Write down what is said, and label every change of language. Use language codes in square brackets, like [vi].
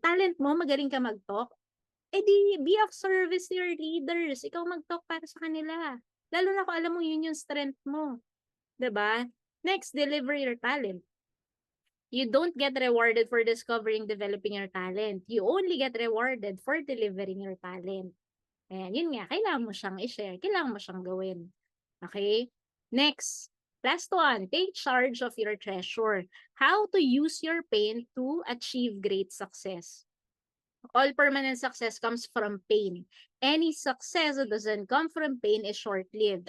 [tl] Talent mo, magaling ka mag-talk, eh di [en] be of service to your leaders. [tl] Ikaw mag-talk para sa kanila. Lalo na kung alam mo yun yung strength mo, 'di ba? [en] Next, deliver your talent. You don't get rewarded for discovering, developing your talent. You only get rewarded for delivering your talent. [tl] Ayan, yun nga, kailangan mo siyang i-share, kailangan mo siyang gawin. [en] Okay? Next, last one, take charge of your treasure. How to use your pain to achieve great success. All permanent success comes from pain. Any success that doesn't come from pain is short-lived.